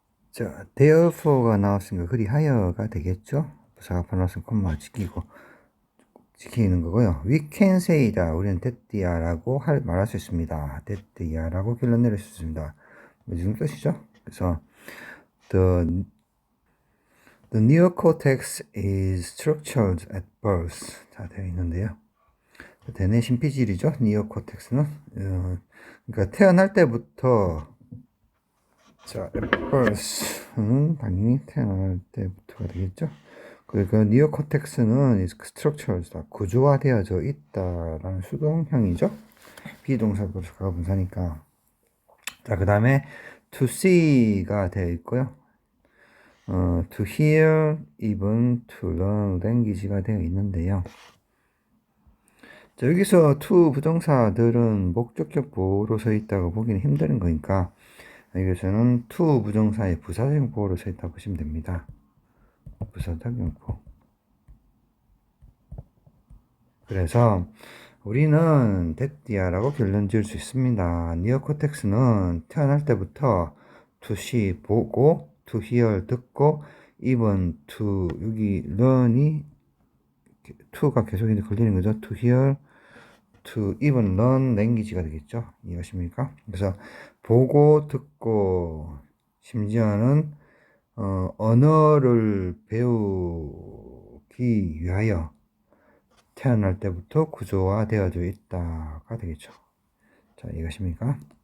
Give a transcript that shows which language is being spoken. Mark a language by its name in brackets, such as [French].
[Korean] 자, therefore가 나왔으니까 그리하여가 되겠죠? 부사가 나왔으면 콤마 지키고 지키는 거고요. [English] We can say [Korean] 다. 우리는 됐디야라고 말할 수 있습니다. 됐디야라고 결론 내릴 수 있습니다. 무슨 뜻이죠? 그래서 [English] the neocortex is structured at birth. [Korean] 자, 되어 있는데요. 대뇌 신피질이죠. 니오코텍스는. 그러니까 태어날 때부터 자, at birth는 당연히 태어날 때부터가 되겠죠. 그러니까 니오코텍스는 structured, 구조화되어져 있다라는 수동형이죠. 비동사로 가분사니까. 자, 그 다음에 to see가 되어 있고요. [English] to hear, even, to learn, language가 [Korean] 되어 있는데요. 자, 여기서 to 부정사들은 목적격 보호로 서 있다고 보기는 힘든 거니까 여기서는 to 부정사의 부사적 보호로 서 있다고 보시면 됩니다. 부사적 용법. 그래서 우리는 됐디야라고 결론 지을 수 있습니다. 니오코텍스는 태어날 때부터 to see 보고, to hear 듣고, [English] even to [Korean] 여기 learn이 to가 계속 이제 걸리는 거죠. [English] to hear, to even learn language가 [Korean] 되겠죠. 이해하십니까? 그래서 보고, 듣고, 심지어는 언어를 배우기 위하여 태어날 때부터 구조화되어져 있다가 되겠죠. 자, 이해가십니까?